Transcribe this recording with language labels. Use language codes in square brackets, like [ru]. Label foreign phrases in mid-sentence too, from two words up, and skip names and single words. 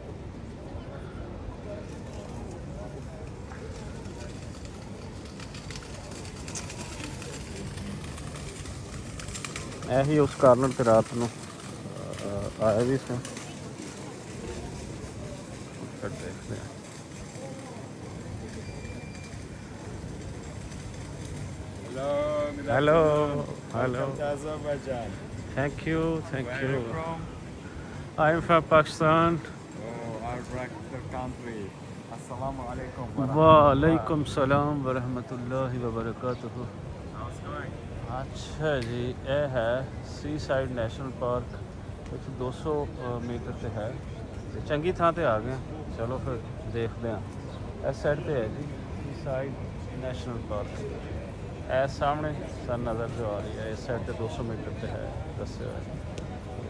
[pa] ਇਹੀ ਉਸ ਕਾਰਨ ਤੇ ਰਾਤ ਨੂੰ ਆਇਆ ਵੀ ਸੀ। ਦੇਖਦੇ ਆ। Hello. [en] Welcome to Azerbaijan. Thank you. Where are you from? I'm from Pakistan. Oh, our practical country. [ar] Assalamu alaikum. وعليكم السلام ورحمة الله وبركاته. [en] How's it going? [hi] अच्छा जी, [pa] ਇਹ ਹੈ ਸੀ ਸਾਈਡ ਨੈਸ਼ਨਲ ਪਾਰਕ, ਇੱਥੇ 200 ਮੀਟਰ ਤੇ ਹੈ ਤੇ ਚੰਗੀ ਥਾਂ ਤੇ ਆ ਗਏ। ਚਲੋ ਫਿਰ ਦੇਖਦੇ ਹਾਂ। ਇਸ ਸਾਈਡ ਤੇ ਹੈ ਜੀ ਸੀ ਸਾਈਡ ਨੈਸ਼ਨਲ ਪਾਰਕ। ਇਹ ਸਾਹਮਣੇ ਸਾਨੂੰ ਨਜ਼ਰ ਜੋ ਆ ਰਹੀ ਹੈ, ਇਸ ਸਾਈਡ ਤੇ 200 ਮੀਟਰ ਤੇ ਹੈ ਦੱਸਿਆ ਹੋਇਆ।